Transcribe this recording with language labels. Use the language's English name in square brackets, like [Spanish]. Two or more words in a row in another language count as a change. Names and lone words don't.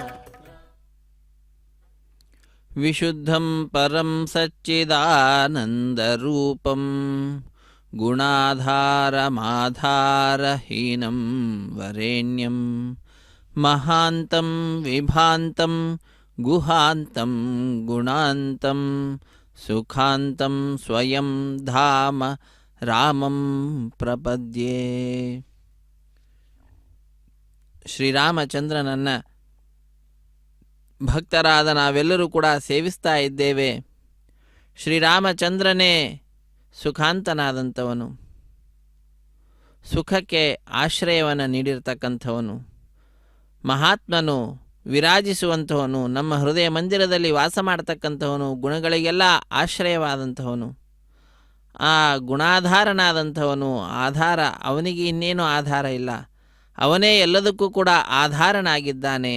[Sanskrit] విశుద్ధం పరం సచ్చిదానందరూపం గుణాధారమాధారహీనం వరేణ్యం మహాంతం విభాంతం గుహాంతం గుణాంతం సుఖాంతం స్వయం ధామ రామం ಪ್ರಪದ್ಯೆ. [Kannada] ಶ್ರೀರಾಮಚಂದ್ರನನ್ನ ಭಕ್ತರಾದ ನಾವೆಲ್ಲರೂ ಕೂಡ ಸೇವಿಸ್ತಾ ಇದ್ದೇವೆ. ಶ್ರೀರಾಮಚಂದ್ರನೇ ಸುಖಾಂತನಾದಂಥವನು, ಸುಖಕ್ಕೆ ಆಶ್ರಯವನ್ನು ನೀಡಿರ್ತಕ್ಕಂಥವನು, ಮಹಾತ್ಮನು, ವಿರಾಜಿಸುವಂತಹವನು, ನಮ್ಮ ಹೃದಯ ಮಂದಿರದಲ್ಲಿ ವಾಸ ಮಾಡತಕ್ಕಂಥವನು, ಗುಣಗಳಿಗೆಲ್ಲ ಆಶ್ರಯವಾದಂಥವನು, ಆ ಗುಣಾಧಾರನಾದಂಥವನು, ಆಧಾರ ಅವನಿಗೆ ಇನ್ನೇನು ಆಧಾರ ಇಲ್ಲ, ಅವನೇ ಎಲ್ಲದಕ್ಕೂ ಕೂಡ ಆಧಾರನಾಗಿದ್ದಾನೆ.